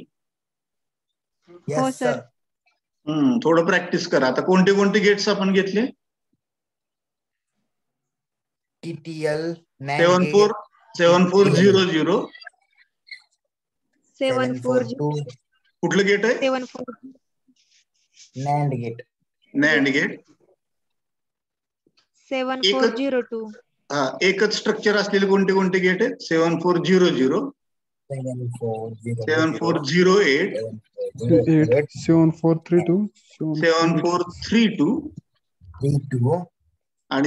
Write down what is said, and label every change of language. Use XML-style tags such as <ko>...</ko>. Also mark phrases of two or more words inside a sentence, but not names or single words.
<mr>हो सर. थोडं प्रॅक्टिस करा. आता कोणते कोणते गेट्स आपण घेतले? TTL 7400. 742. कुठलं गेट आहे? 742.</mr> <en>NAND gate. NAND gate.</en> <mr>7402. हा, एकच स्ट्रक्चर असलेले कोणते कोणते गेट आहेत? 7400, 7408, 7432, 7432 आणि</mr>